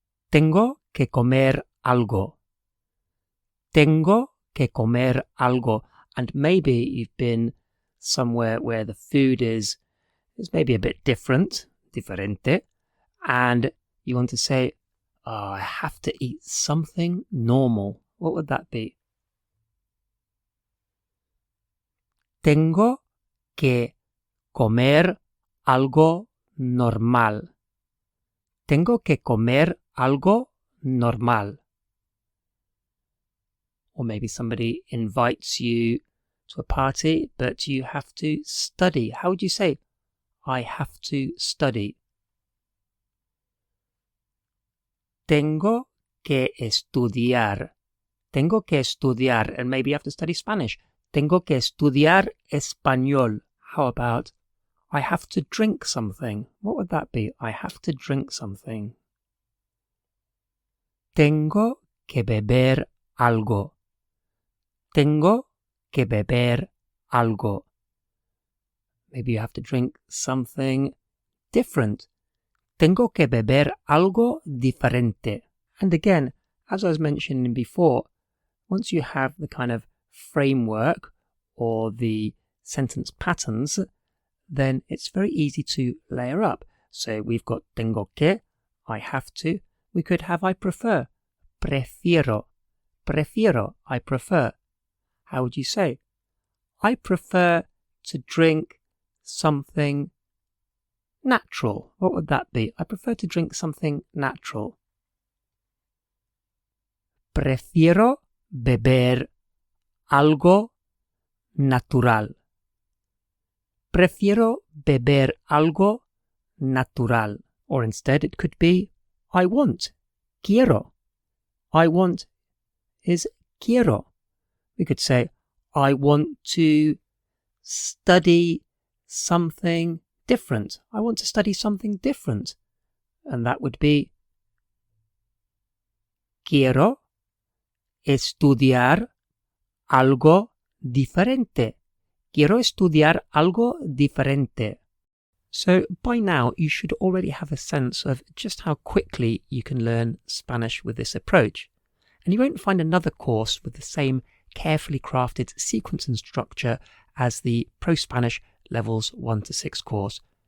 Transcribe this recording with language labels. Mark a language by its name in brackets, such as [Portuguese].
[Spanish] Tengo que comer algo. Tengo que comer algo. [English] And maybe you've been somewhere where the food is maybe a bit different, diferente, and you want to say, oh, I have to eat something normal. What would that be? [Spanish] Tengo que comer algo normal. Tengo que comer algo normal. [English] Or maybe somebody invites you to a party, but you have to study. How would you say, I have to study? [Spanish] Tengo que estudiar. Tengo que estudiar. [English] And maybe you have to study Spanish. [Spanish] Tengo que estudiar español. [English] How about, I have to drink something? What would that be? I have to drink something. [Spanish] Tengo que beber algo. Tengo que beber algo. [English] Maybe you have to drink something different. [Spanish] Tengo que beber algo diferente. [English] And again, as I was mentioning before, once you have the kind of framework or the sentence patterns, then it's very easy to layer up. So we've got tengo que, I have to. We could have I prefer, prefiero. Prefiero, I prefer. How would you say? I prefer to drink something natural. What would that be? I prefer to drink something natural. [Spanish] Prefiero beber algo natural. Prefiero beber algo natural. [English] Or instead it could be, I want, quiero. I want is quiero. We could say, I want to study something different. I want to study something different. And that would be, [Spanish] quiero estudiar algo diferente. Quiero estudiar algo diferente. [English] So by now you should already have a sense of just how quickly you can learn Spanish with this approach. And you won't find another course with the same carefully crafted sequence and structure as the ProSpanish Levels 1 to 6 course.